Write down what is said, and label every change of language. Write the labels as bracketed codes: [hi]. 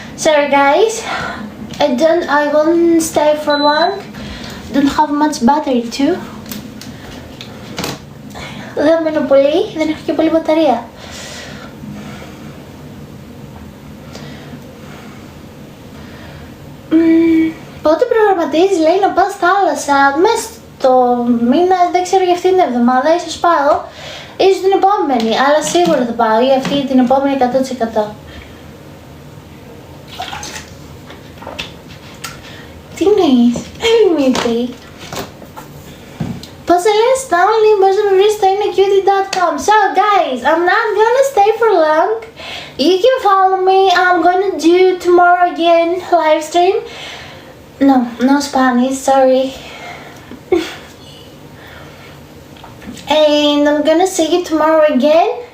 [en] Sorry guys, I won't stay for long. Don't have much battery too. [el] Δεν μείνω πολύ, δεν έχω και πολύ μπαταρία. Πότε προγραμματίζεις, λέει, να πας θάλασσα? Μέσα στο μήνα, δεν ξέρω, για αυτήν την εβδομάδα, ίσως πάω. Ίσως την επόμενη, αλλά σίγουρα θα πάω, ή αυτή την επόμενη 100%. Τι εννοείς? Ελμίτη. Πώς σε λες, Stanley, μπορείς να με βρεις στο inacutie.com. [en] So guys, I'm not gonna stay for long. You can follow me. I'm gonna do tomorrow again live stream. No Spanish, sorry. And I'm gonna see you tomorrow again.